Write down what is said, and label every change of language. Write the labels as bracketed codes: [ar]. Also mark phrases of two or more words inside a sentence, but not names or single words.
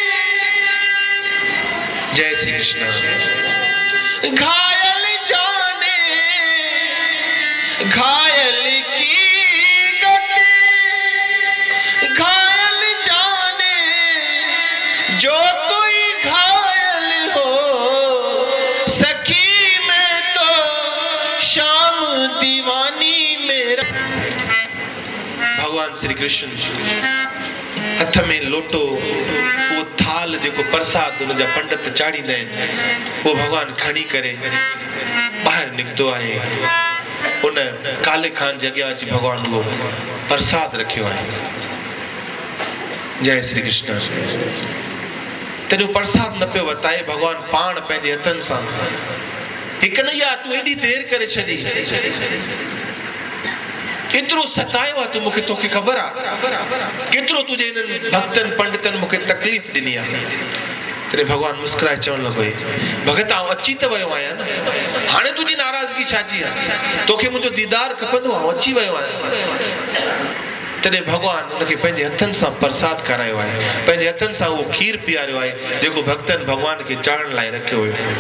[hi] जय श्री कृष्ण घायल जाने घायल की गति घायल जाने जो कोई घायल हो सखी में तो शाम दीवानी [sd] मेरा भगवान श्री कृष्ण हथ में लोटो वो थाल जेको प्रसाद उन जा पंडित चाड़ींदा आहिनि वो भगवान खणी करे ॿाहिरि निकितो आहे उन काले खान जे अॻियां अची भगवान वो प्रसाद रखियो आहे [hi] जय श्री कृष्ण [sd] तॾहिं प्रसाद न पियो वताए भगवान पाण पंहिंजे हथनि सां हिकु कन्हैया तूं एॾी देरि करे छॾी केतिरो सतायो आहे तूं मूंखे तोखे ख़बर आहे केतिरो तुंहिंजे हिननि भक्तनि पंडितनि मूंखे तकलीफ़ ॾिनी आहे तॾहिं भगवान मुस्कुराए चवण लॻो भगत आउं अची त वियो आहियां न हाणे तुंहिंजी नाराज़गी छाजी आहे तोखे मुंहिंजो दीदार खपंदो आउं अची वियो आहियां तॾहिं भगवान उनखे पंहिंजे हथनि सां प्रसाद खारायो आहे पंहिंजे हथनि सां उहो खीर पीआरियो आहे जेको भक्तनि भगवान खे चाढ़ण लाइ रखियो हुयो